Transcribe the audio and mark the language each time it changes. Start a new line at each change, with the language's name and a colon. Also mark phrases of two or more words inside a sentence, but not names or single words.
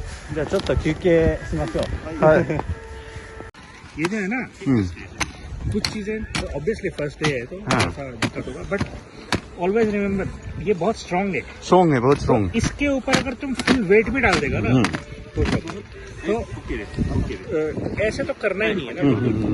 Japanese: じゃあちょっと休憩しましょう。はい。
Hindi: ये जो है ना कुछ चीजें ऑब्वियसली
English: first day
Hindi: है तो ऐसा दिक्कत होगा
English: but always remember
Hindi: ये बहुत स्ट्रांग है स्ट्रॉन्ग है, बहुत स्ट्रॉन्ग। इसके ऊपर अगर तुम फुल वेट भी डाल देगा ना तो ऐसे तो करना ही नहीं है ना बिल्कुल।